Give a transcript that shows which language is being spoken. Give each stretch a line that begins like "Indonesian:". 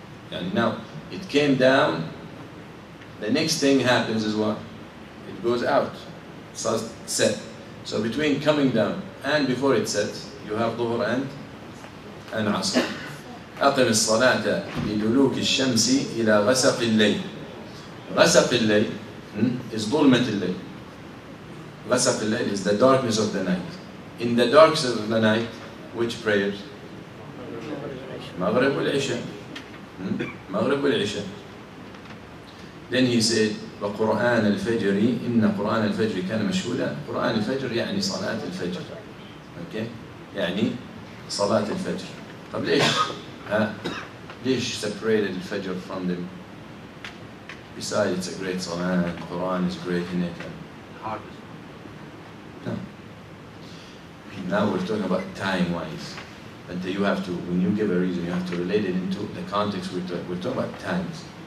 English: Yani now it came down, the next thing happens is what? It goes out, starts set. So between coming down and before it sets, you have Dhuhr and Asr.
Arabic: أقم الصلاة لدلوك الشمس إلى غسق الليل. غسق الليل is ظلمة الليل.
English: غسق الليل is the darkness of the night. In the darkness of the night, which prayers? Maghrib wal Isha. Maghrib wal Isha.
Arabic: Then he said, وقرآن الفجر إن قرآن الفجر كان مشهودا. قرآن الفجر يعني صلاة الفجر. Okay? يعني صلاة الفجر. طب ليش؟ ليش separated الفجر from them?
English: Besides, it's a great salah, the Quran is great in it. No. Now we're talking about time-wise. But you have to, when you give a reason, you have to relate it into the context we're talking about times.